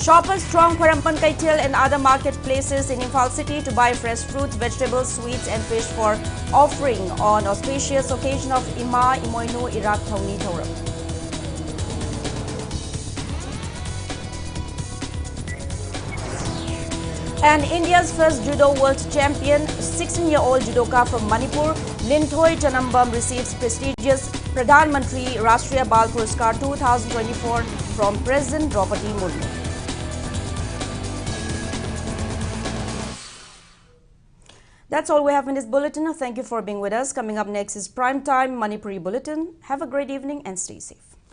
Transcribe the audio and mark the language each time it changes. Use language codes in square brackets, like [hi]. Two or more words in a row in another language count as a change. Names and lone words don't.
[en] Shoppers throng Parampan Kaitil and other marketplaces in Imphal City to buy fresh fruits, vegetables, sweets and fish for offering on auspicious occasion of Ima Imoinu Irak Thawni Thawram. And India's first judo world champion, 16-year-old judoka from Manipur, Linthoi Chanambam receives prestigious Pradhan Mantri Rashtriya Bal Puraskar 2024 from President Draupadi Murmu. That's all we have in this bulletin. Thank you for being with us. Coming up next is Primetime Manipuri Bulletin. Have a great evening and stay safe.